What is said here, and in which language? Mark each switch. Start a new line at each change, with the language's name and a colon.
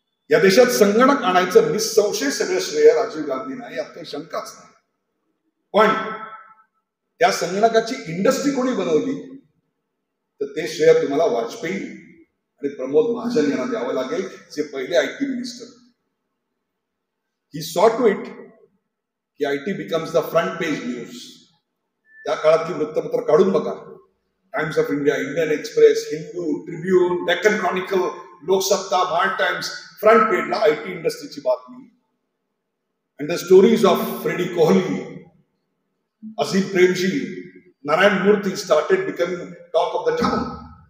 Marathi: या देशात संगणक आणायचं निसंशय सगळं श्रेय राजीव गांधींना, यात काही शंकाच नाही. पण त्या संगणकाची इंडस्ट्री कोणी बनवली तर ते श्रेय तुम्हाला वाजपेयी आणि प्रमोद महाजन यांना द्यावं लागेल, जे पहिले IT minister.
English: He saw to it की IT becomes the front page news.
Marathi: त्या काळातली वृत्तपत्र काढून बघा. Times of India, Indian express, Hindu, Tribune, Deccan Chronicle, Loksatta, Bharat times, front पेजला IT इंडस्ट्रीची बातमी.
English: And the stories of Freddy Kohli, Azim Premji, Narayana Murthy started becoming talk of the town.